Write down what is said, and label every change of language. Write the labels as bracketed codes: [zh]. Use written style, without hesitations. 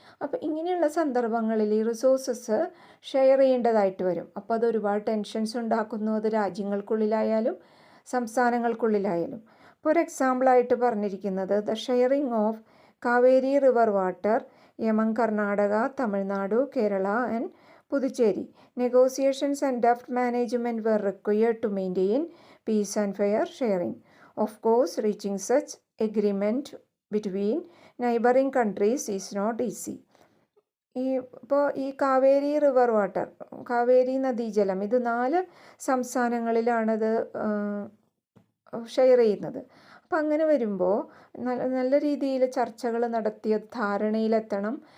[ml] അപ്പോൾ ഇങ്ങനെയുള്ള സന്ദർഭങ്ങളിൽ ഈ റിസോഴ്സസ് ഷെയർ ചെയ്യേണ്ടതായിട്ട് വരും. അപ്പോൾ അത് ഒരുപാട് ടെൻഷൻസ് ഉണ്ടാക്കുന്നു, അത് രാജ്യങ്ങൾക്കുള്ളിലായാലും സംസ്ഥാനങ്ങൾക്കുള്ളിലായാലും. ഇപ്പോൾ ഒരു എക്സാമ്പിളായിട്ട് പറഞ്ഞിരിക്കുന്നത് [en] The sharing of Kaveri river water among Karnataka, Tamil Nadu, Kerala and Puducherry. Negotiations and debt management were required to maintain peace and fair sharing. Of course, reaching such agreement between neighboring countries is not easy. [ml] ഇപ്പോൾ ഈ Kaveri river water, Kaveri നദീജലം, ഇത് 4 സംസ്ഥാനങ്ങളിലാണത് share ചെയ്യുന്നത്. അപ്പം അങ്ങനെ വരുമ്പോൾ നല്ല രീതിയിൽ ചർച്ചകൾ നടത്തിയ ധാരണയിലെത്തണം.